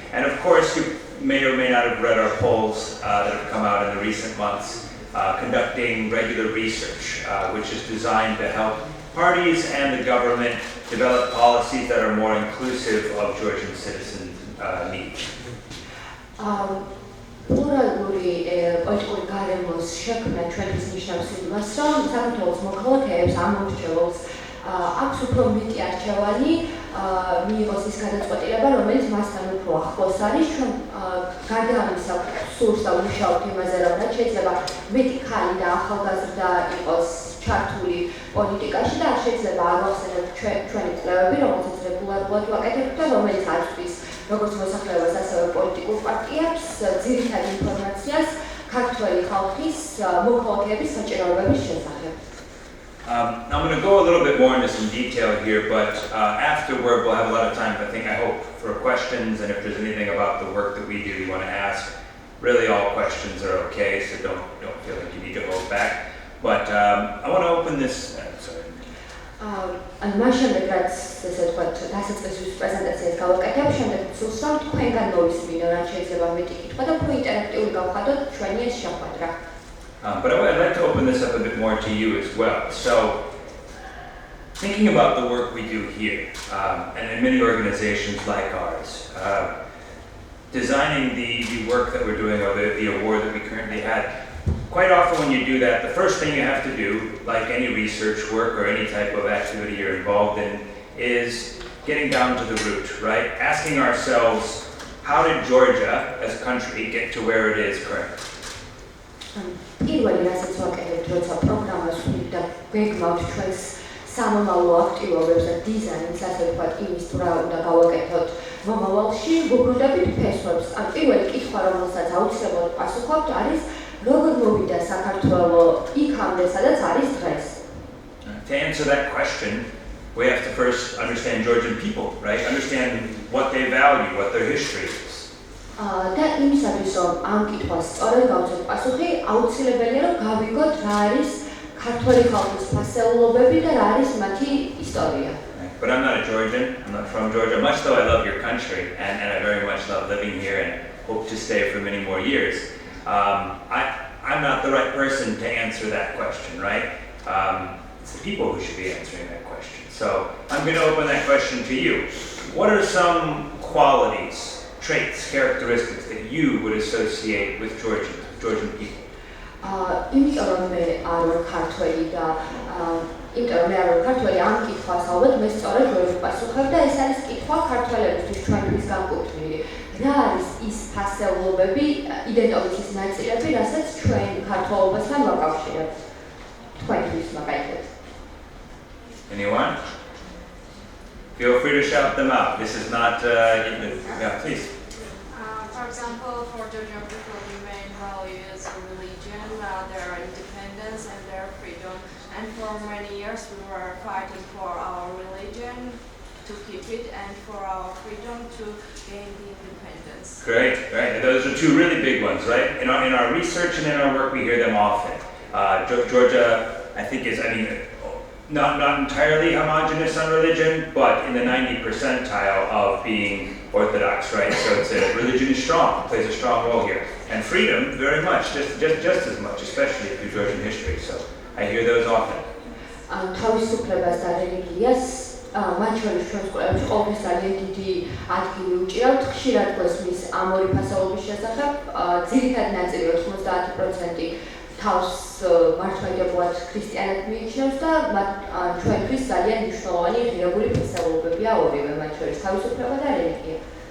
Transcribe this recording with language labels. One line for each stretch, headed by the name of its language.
English: And of course, you may or may not have read our polls that have come out in the recent months. Conducting regular research, which is designed to help parties and the government develop policies that are more inclusive of Georgian citizens' needs.
Georgian: პლურალური პოლიტიკური გარემოს შექმნა ჩვენთვის ნიშნავს იმას, რომ საქართველოს მოქალაქეებს ამორჩეულს აქვს უფრო მეტი არჩევანი მიიღოს ის გადაწყვეტილება, რომელიც მასთან უფრო ახლოს არის. ჩვენ გარდა ამისა სურს და ვმუშაობთ იმაზე, რომ რაც შეიძლება მეტი ქალი და ახალგაზრდა იყოს ჩართული პოლიტიკაში და არ შეიძლება არ ვახსენოთ ჩვენი კვლევები, რომელსაც რეგულარულად ვაკეთებთ და რომელიც აწვდის როგორც მოსახლეობას, ასევე პოლიტიკურ პარტიებს ძირითად ინფორმაციას ქართველი ხალხის მოქალაქეების საჭიროებების შესახებ.
English: I'm going to go a little bit more into some detail here, but afterward we'll have a lot of time, I hope, for questions, and if there's anything about the work that we do you want to ask, really all questions are okay, so don't feel like you need to hold back. But I want to open this, sorry.
Georgian: ან მას შემდეგ რაც ესე ვთქვათ, დასაწყისის პრეზენტაციას გავაკეთებ, შემდეგ სულს რომ თქვენგან მოვისმინო, რაც შეიძლება მეტი კითხვა და უფრო ინტერაქტიული გავხადოთ ჩვენი ეს შეხვედრა.
English: But I'd like to open this up a bit more to you as well. So, thinking about the work we do here, and in many organizations like ours, designing the work that we're doing, or the award that we currently had, quite often when you do that, the first thing you have to do, like any research work or any type of activity you're involved in, is getting down to the root, right? Asking ourselves, how did Georgia, as a country, get to where it is currently?
Georgian: პირველი რასაც ვაკეთებთ, როცა პროგრამას ვხდით და გვეგმავთ ჩვენს სამომავლო აქტივობებს და დიზაინს, ასე ვთქვათ, იმის თუ რა უნდა გავაკეთოთ მომავალში ვუბრუნდებით ფესვებს. ან პირველი კითხვა, რომელსაც აუცილებლად პასუხობთ, არის როგორ მოვიდა საქართველო იქამდე, სადაც არის დღეს?
English: To answer that question, we have to first understand Georgian people, right? Understand what they value, what their history is.
Georgian: და იმისათვის, რომ ამ კითხვას სწორად გავცეთ პასუხი, აუცილებელია, რომ გავიგოთ რა არის ქართველი ხალხის ფასეულობები და რა არის მათი ისტორია.
English: But I'm not a Georgian, I'm not from Georgia, much though I love your country, and I very much love living here and hope to stay for many more years. I'm not the right person to answer that question, right? It's the people who should be answering that question. So I'm going to open that question to you. What are some qualities, traits, characteristics that you would associate with Georgian people?
Georgian: იმიტომ რომ მე არ ვარ ქართველი და ამ კითხვას ალბათ მე სწორედ ვერ ვიპასუხებ და ეს არის კითხვა ქართველებისთვის ჩვენთვის განკუთვნილი. რა არის ის ფასეულობები, იდენტობის ნაწილები, რასაც ჩვენ ქართველობასთან ვაკავშირებთ? თქვენთვის მაგალითად.
English: Anyone? Feel free to shout them out. This is not yeah, please. For example, for Georgian people, the main value is religion, their independence and their freedom. And for many years, we were fighting for our religion to keep it and for our freedom to gain the independence. Great, right. Those are two really big ones, right? In our research and in our work, we hear them often. Georgia, I think, is, not entirely homogenous on religion, but in the 90th percentile of being Orthodox, right? So it's religion is strong, plays a strong role here, and freedom very much, just as much, especially through Georgian history. So I hear those often.
Georgian: თავისუფლებას და რელიგიას მათ შორის ჩვენს კვლევებში ყოველთვის ძალიან დიდი ადგილი უჭირავთ. ხშირად გვესმის ამ ორი ფასეულობის შესახებ. ძირითადი ნაწილი 90% თავს მართლმადიდებლად ქრისტიანად მიიჩნევს და ჩვენთვის ძალიან მნიშვნელოვანი ღირებული ფასეულობებია ორივე, მათ შორის თავისუფლება და რელიგია.